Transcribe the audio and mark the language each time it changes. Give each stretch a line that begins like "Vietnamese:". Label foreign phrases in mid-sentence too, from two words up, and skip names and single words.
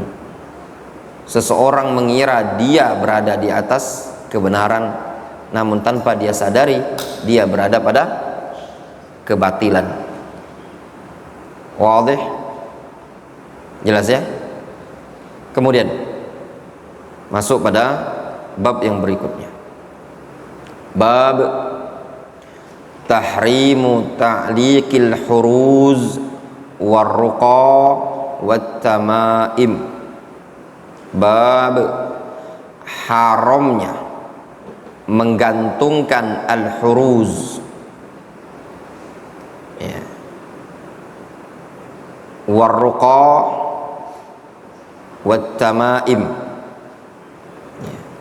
Indonesian: Seseorang mengira dia berada di atas kebenaran, namun tanpa dia sadari dia berada pada kebatilan. Wadih? Jelas ya? Kemudian masuk pada bab yang berikutnya.
Arabic: باب تحريم تعليق الحرز والرقى والتمائم.
Indonesian: Bab haramnya menggantungkan al-huruz ya,
Arabic: والرقى والتمائم
Indonesian: ya.